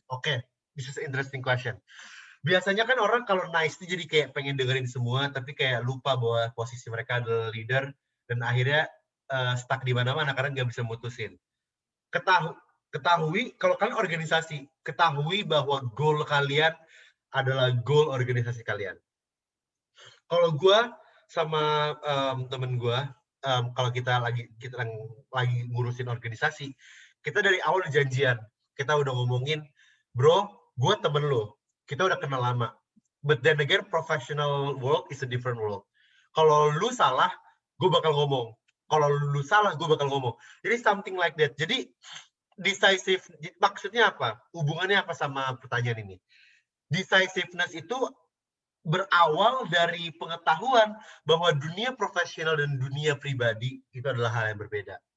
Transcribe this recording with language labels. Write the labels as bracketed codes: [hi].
[en] Oke, this is an interesting question. [id] Biasanya kan orang kalau nice itu jadi kayak pengen dengerin semua, tapi kayak lupa bahwa posisi mereka adalah leader, dan akhirnya stuck di mana-mana karena nggak bisa mutusin. Ketahui, kalau kalian organisasi, ketahui bahwa goal kalian adalah goal organisasi kalian. Kalau gue sama temen gue, kalau kita lagi ngurusin organisasi, kita dari awal udah janjian, kita udah ngomongin, bro, gue temen lo, kita udah kenal lama. [en] But then again, professional world is a different world. [id] Kalau lu salah, gue bakal ngomong. Kalau lu salah, gue bakal ngomong. Jadi [en] something like that. [id] Jadi decisive, maksudnya apa? Hubungannya apa sama pertanyaan ini? Decisiveness itu berawal dari pengetahuan bahwa dunia profesional dan dunia pribadi itu adalah hal yang berbeda.